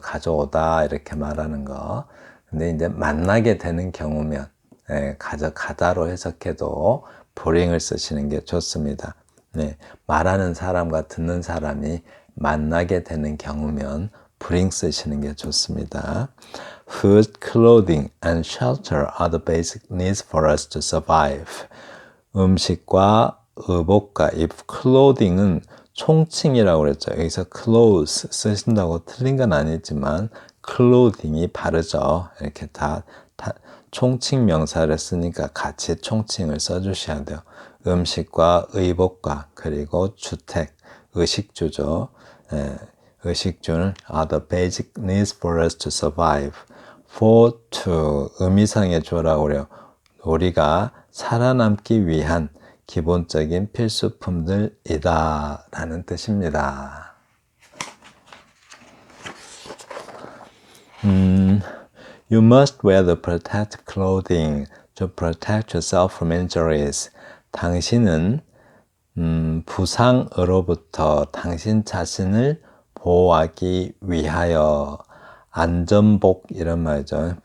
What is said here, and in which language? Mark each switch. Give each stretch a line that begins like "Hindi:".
Korean: 가져오다 이렇게 말하는 거. 근데 이제 만나게 되는 경우면 가져가다로 해석해도 bring을 쓰시는 게 좋습니다. 네, 말하는 사람과 듣는 사람이 만나게 되는 경우면 bring 쓰시는 게 좋습니다.
English: Food, clothing, and shelter are the basic needs for us to survive.
Korean: 음식과 의복과 clothing은 총칭이라고 그랬죠. 여기서 clothes 쓰신다고 틀린 건 아니지만 clothing이 바르죠. 이렇게 다 총칭 명사를 쓰니까 같이 총칭을 써주셔야 돼요. 음식과 의복과 그리고 주택, 의식주죠. 예, 의식주는
English: are the basic needs for us to survive.
Korean: for to 의미상의 주어라고 그래요. 우리가 살아남기 위한 기본적인 필수품들이다 라는 뜻입니다.
English: You must wear the protective clothing to protect yourself from injuries.
Korean: 당신은 부상으로부터 당신 자신을 보호하기 위하여 안전복 이런 말이죠.